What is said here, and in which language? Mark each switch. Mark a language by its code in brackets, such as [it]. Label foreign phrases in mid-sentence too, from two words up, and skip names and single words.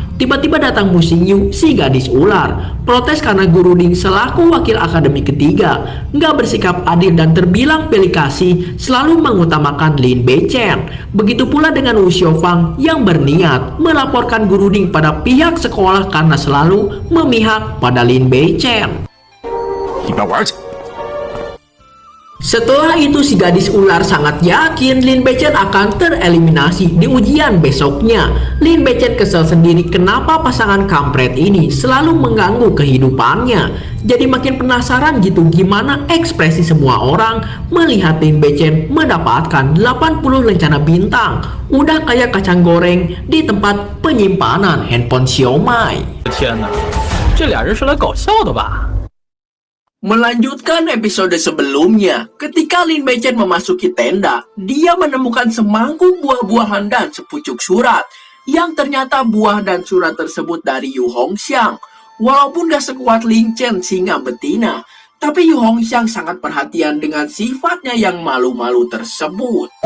[id] Tiba-tiba datang Musinyus si gadis ular, protes karena Guru Ding selaku wakil akademi ketiga nggak bersikap adil dan terbilang pilih kasih, selalu mengutamakan Lin Beichen. Begitu pula dengan Wu Xiaofang yang berniat melaporkan Guru Ding pada pihak sekolah karena selalu memihak pada Lin Beichen. [zh] 一边玩去。 [id] Setelah itu si gadis ular sangat yakin Lin Beichen akan tereliminasi di ujian besoknya. Lin Beichen kesel sendiri kenapa pasangan kampret ini selalu mengganggu kehidupannya. Jadi makin penasaran gitu gimana ekspresi semua orang melihat Lin Beichen mendapatkan 80 lencana bintang. Udah kayak kacang goreng di tempat penyimpanan handphone Xiaomi. [zh] 天哪，这俩人是来搞笑的吧？ [id] Melanjutkan episode sebelumnya, ketika Lin Beichen memasuki tenda, dia menemukan semangkuk buah-buahan dan sepucuk surat, yang ternyata buah dan surat tersebut dari Yu Hongxiang. Walaupun gak sekuat Lin Chen singa betina, tapi Yu Hongxiang sangat perhatian dengan sifatnya yang malu-malu tersebut.